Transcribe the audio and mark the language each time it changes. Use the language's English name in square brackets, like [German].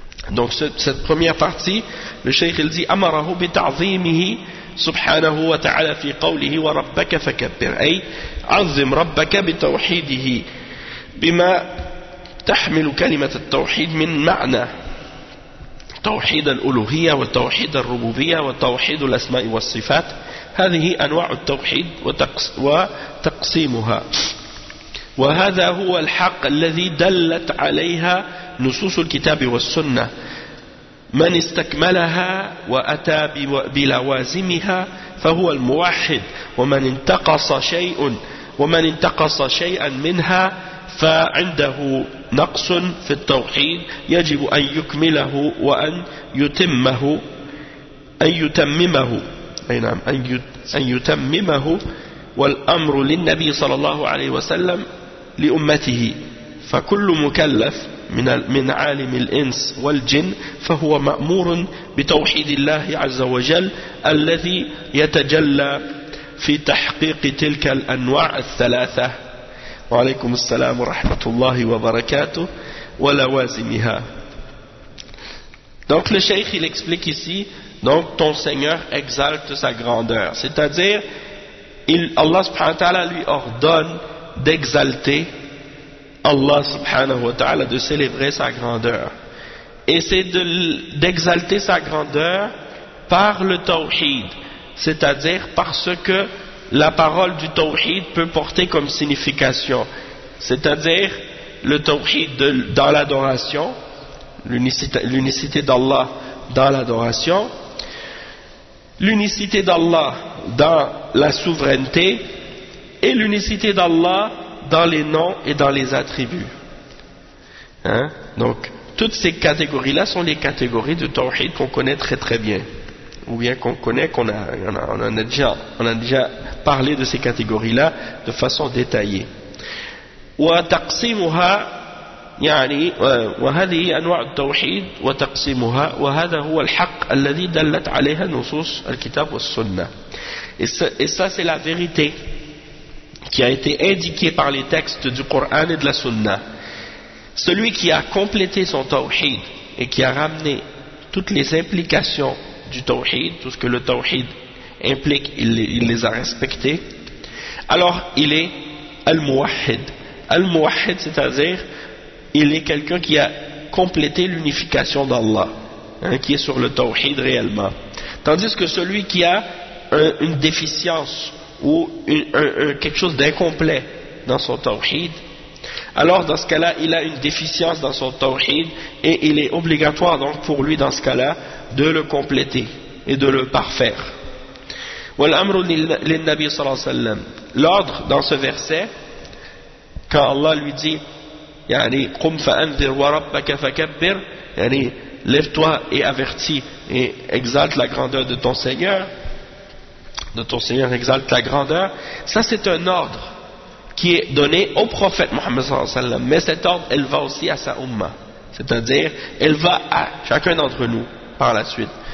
[French] Donc cette première partie, le cheikh il dit [Arabic] amarahu bi ta'zimihi subhanahu wa ta'ala fi qawlihi wa rabbaka fakabbir, ay azim rabbaka bi tawhidihi bima تحمل كلمة التوحيد من معنى توحيد الألوهية وتوحيد الربوبية وتوحيد الأسماء والصفات. هذه أنواع التوحيد وتقسيمها، وهذا هو الحق الذي دلت عليها نصوص الكتاب والسنة. من استكملها وأتى بلوازمها فهو الموحد، ومن انتقص شيئا منها فعنده نقص في التوحيد يجب أن يكمله وأن يتمه أن يتممه والأمر للنبي صلى الله عليه وسلم لأمته. فكل مكلف من عالم الإنس والجن فهو مأمور بتوحيد الله عز وجل الذي يتجلى في تحقيق تلك الأنواع الثلاثة. وعليكم السلام ورحمة الله وبركاته ولوازمها. [French] Donc le cheikh il explique ici, donc ton Seigneur exalte sa grandeur, c'est-à-dire Allah subhanahu wa ta'ala lui ordonne d'exalter Allah subhanahu wa ta'ala, de célébrer sa grandeur, et c'est d'exalter sa grandeur par le tawhid, c'est-à-dire parce que la parole du tawhid peut porter comme signification, c'est-à-dire le tawhid dans l'adoration, l'unicité d'Allah dans l'adoration, l'unicité d'Allah dans la souveraineté, et l'unicité d'Allah dans les noms et dans les attributs. Hein? Donc, toutes ces catégories-là sont les catégories de tawhid qu'on connaît très très bien. Ou bien qu'on connaît, qu'on a déjà parlé de ces catégories-là de façon détaillée. [Arabic] وتقسيمها يعني وهذه أنواع التوحيد وتقسيمها وهذا هو الحق الذي دلت عليها نصوص الكتاب والسنة. [French] Et ça c'est la vérité qui a été indiquée par les textes du Coran et de la Sunna. Celui qui a complété son tawhid et qui a ramené toutes les implications du tawhid, tout ce que le tawhid implique, il les a respectés, alors il est al-muwahhid. Al-muwahhid, c'est-à-dire il est quelqu'un qui a complété l'unification d'Allah, hein, qui est sur le tawhid réellement. Tandis que celui qui a une déficience ou quelque chose d'incomplet dans son tawhid, alors dans ce cas-là, il a une déficience dans son tawhid, et il est obligatoire donc pour lui dans ce cas-là de le compléter et de le parfaire. [Arabic] والأمر للنبي صلى الله عليه وسلم. [French] L'ordre dans ce verset, quand Allah lui dit يعني [Arabic] قم فأنذر وربك فكبر, [French] يعني lève-toi et avertis et exalte la grandeur de ton Seigneur, exalte la grandeur. Ça c'est un ordre qui est donné au prophète Mohammed sallallahu alayhi wa sallam, mais cet ordre elle va aussi à sa umma, c'est-à-dire elle va à chacun d'entre nous par la suite.